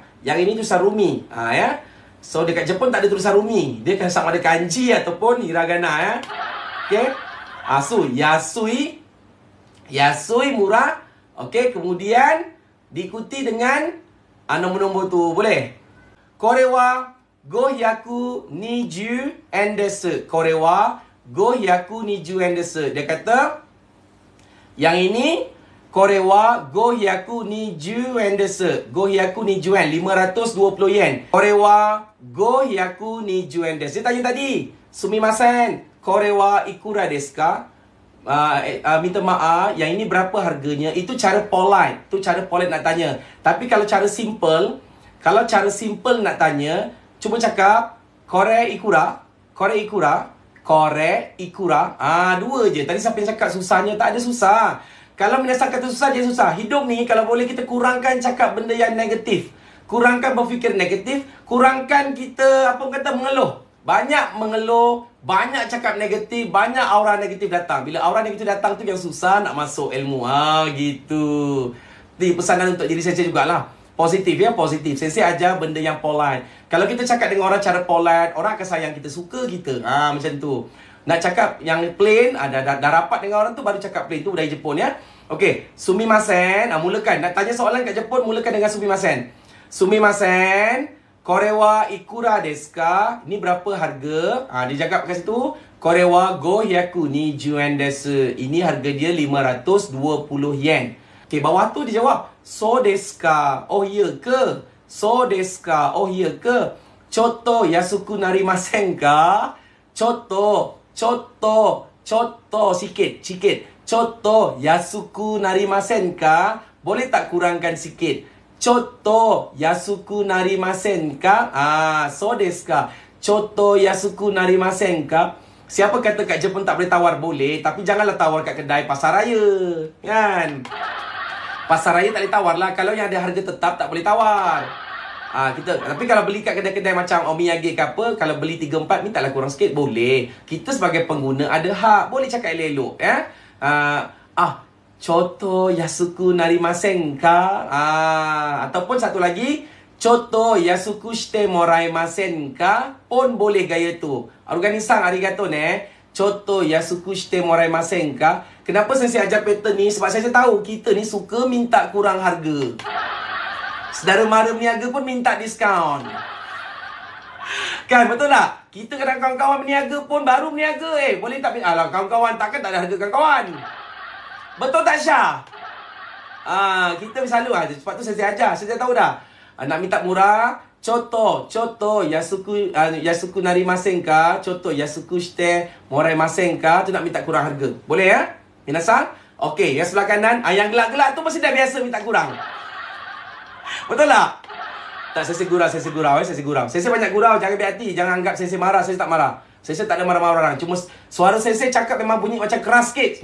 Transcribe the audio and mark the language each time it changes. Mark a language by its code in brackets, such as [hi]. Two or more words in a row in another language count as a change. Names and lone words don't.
[ms] Yang ini tulisan rumi. Ya. So dekat Jepun tak ada tulisan rumi. Dia kan sama ada kanji ataupun hiragana ya. Okey. So yasui. Yasui murah. Okey, kemudian diikuti dengan nombor-nombor tu. Boleh? [ja] これは520円です. これは520円です. [ms] Dia kata yang ini [ja] これは520円です. 520円、520円。これは520円です. [ms] Dia tanya tadi, [ja] すみません、これはいくらですか? [ms] Minta maaf, yang ini berapa harganya? Itu cara polite. Itu cara polite nak tanya. Tapi kalau cara simple nak tanya, cuba cakap [ja] これいくら. [ms] Dua je. Tadi siapa yang cakap susahnya? Tak ada susah. Kalau minasang kata susah, dia susah. Hidup ni kalau boleh kita kurangkan cakap benda yang negatif. Kurangkan berfikir negatif. Kurangkan kita mengeluh. banyak mengeluh, banyak cakap negatif, banyak aura negatif datang. Bila aura negatif datang tu yang susah nak masuk ilmu. Gitu. Ini pesanan untuk diri saya jugalah. Positif ya, positif. Saya ajar benda yang polite. Kalau kita cakap dengan orang cara polite, orang akan sayang kita, suka kita. Macam tu. Nak cakap yang plain, dah rapat dengan orang tu baru cakap plain. Tu budaya Jepun ya. Okey, sumimasen. Mulakan. Nak tanya soalan kat Jepun, mulakan dengan sumimasen. [ja] すみません。これはいくらですか? [ms] Ini berapa harga? Dia cakap kat situ. [ja] これは520円です. [ms] Ini harga dia 520 yen. Okey, bawah tu dia jawab. [ja] そうですか? [ms] Oh, ya ke? [ja] そうですか? [ms] Oh, ya ke? [ja] ちょっと安くなりませんか？ちょっと, sikit. ちょっと安くなりませんか? [ms] Boleh tak kurangkan sikit? [ja] ちょっと安くなりませんか? そうですか？ちょっと安くなりませんか? [ms] Siapa kata kat Jepun tak boleh tawar? Boleh, tapi janganlah tawar kat kedai pasar raya. Kan? Pasar raya tak boleh tawar lah. Kalau yang ada harga tetap tak boleh tawar. Tapi kalau beli kat kedai-kedai macam omiyage ke apa, kalau beli 3-4 mintalah kurang sikit, boleh. Kita sebagai pengguna ada hak, boleh cakap elok-elok ya. [ja] ちょっと安くなりませんか? [ms] Ataupun satu lagi, [ja] ちょっと安くしてもらいませんか? [ms] Pun boleh gaya tu. [ja] Organisan ありがとうね。ちょっと安くしてもらいませんか? [ms] Kenapa saya ajar pattern ni? Sebab saya tahu kita ni suka minta kurang harga. Saudara mara berniaga pun minta diskaun. Kan, betul tak? Kita kadang kawan-kawan berniaga pun baru berniaga. Boleh tak? Alah, kawan-kawan takkan tak ada harga kawan-kawan. Betul tak, Syah? Kita selalu sebab tu saya ajar. Saya tahu dah. Nak minta murah, [ja] ちょっと安くなりませんか? ちょっと安くしてもらいませんか? [ms] Tu nak minta kurang harga. Boleh ya? Minasan? Okey, yang sebelah kanan, yang gelak-gelak tu mesti dah biasa minta kurang. Betul tak? Tak, saya gurau. Saya banyak gurau, jangan ambil hati. Jangan anggap saya marah, saya tak marah. Saya tak ada marah-marah orang. Cuma suara saya cakap memang bunyi macam keras sikit.